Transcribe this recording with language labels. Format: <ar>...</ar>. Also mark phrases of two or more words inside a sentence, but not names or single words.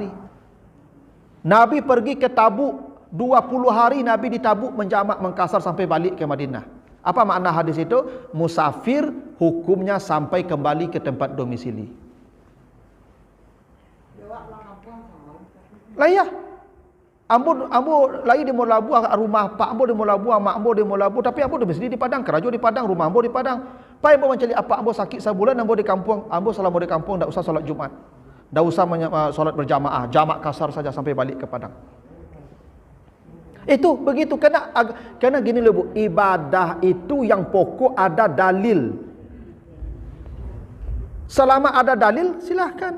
<id>Nabi pergi ke Tabuk, 20 hari Nabi di Tabuk menjamak mengkasar sampai balik ke Madinah. Apa makna hadis itu? Musafir hukumnya sampai kembali ke tempat domisili. Lah ya.</id> <min>Ambo lagi di Molabu rumah pak ambo di Molabu, mak ambo di Molabu, tapi ambo domisili di Padang, kerja di Padang, rumah ambo di Padang. Pai ambo mencari apa ambo sakit sebulan, ambo di kampung, ambo selama di kampung</min> <id>enggak usah salat Jumat. Enggak usah salat berjamaah, jamak kasar saja sampai balik ke Padang. Itu begitu karena gini loh Bu, ibadah itu yang pokok ada dalil. Selama ada dalil silahkan.</id>